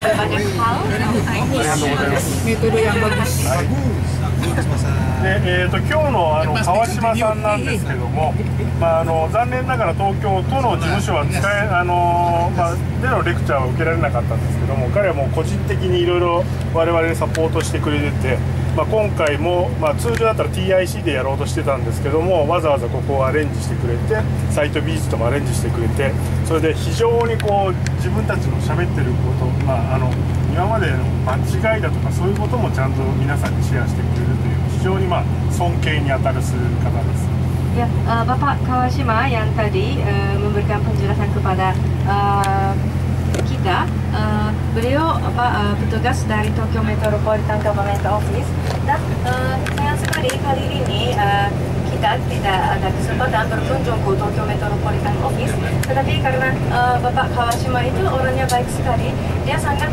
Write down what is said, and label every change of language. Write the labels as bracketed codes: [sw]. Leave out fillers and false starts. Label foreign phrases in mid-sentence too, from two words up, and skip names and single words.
[id] banyak hal. Metode yang bagus. [ja] で今日の川島さんなんですけども、残念ながら東京都の事務所はでのレクチャーは受けられなかったんですけども、彼はもう個人的にいろいろ我々にサポートしてくれてて、今回も、通常だったら TIC でやろうとしてたんですけども、わざわざここをアレンジしてくれて、サイト美術ともアレンジしてくれて、それで非常に自分たちの喋ってること、今までの間違いだとかそういうこともちゃんと皆さんにシェアしてくれるという非常に尊敬に当たる方です。 [id] Ya, Bapak Kawashima yang tadi memberikan penjelasan kepada kita, beliau petugas dari Tokyo Metropolitan Government Office, dan sayang sekali kali ini kita tidak ada kesempatan berkunjung ke Tokyo Metropolitan Office, tetapi karena Bapak Kawashima itu orangnya baik sekali, dia sangat